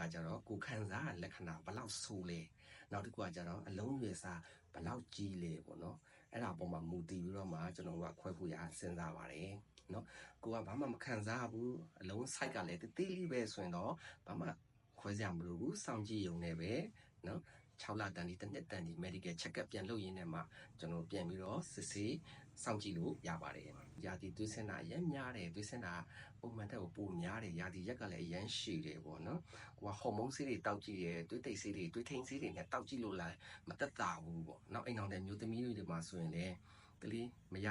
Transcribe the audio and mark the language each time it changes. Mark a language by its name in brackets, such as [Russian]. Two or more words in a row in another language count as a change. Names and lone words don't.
[Burmese] ကျတော့ကိုခံစားရလက္ခဏာဘယ်လောက်ဆိုးလဲနောက်တစ်ခုကကျတော့အလုံးရွယ်စားဘယ်လောက်ကြီးလဲပေါ့နော်အဲ့ဒါပေါ်မှာမူတည်ပြီးတော့မှကျွန်တော်တို့ကခွဲဖို့ရစဉ်းစားပါတယ်နော်ကိုကဘာမှမခံစားဘူးအလုံး site ကလည်းတေးလေးပဲဆိုရင်တော့ဘာမှခွဲစရာမလိုဘူးစောင့်ကြည့်ရုံ နဲ့ပဲနော်6လတန်ဒီတစ်နှစ်တန်ဒီ [English] medical check up [Burmese] ပြန်လုပ်ရင်းနဲ့မှကျွန်တော်ပြန်ပြီးတော့စစ်ဆေးစောင့်ကြည့်လို့ရပါတယ်ရာသီသွေးဆင်းတာအရင်များတယ်သွေးဆင်းတာပုံမှန်တက်ကိုပိုများတယ်ရာသီရက်ကလည်းအရင်ရှည် တယ်ပေါ့နော်ကိုကဟော်မုန်းဆေးတွေတောက်ကြည့်တယ်သွေးတိတ်ဆေးတွေသွေးထိန်ဆေးတွေနဲ့တောက်ကြည့်လို့လည်းမတက်တာဘူးပေါ့နောက်အိမ်အောင်တဲ့မျိုးသမီးတွေမှာဆိုရင်လည်းကလေးမရ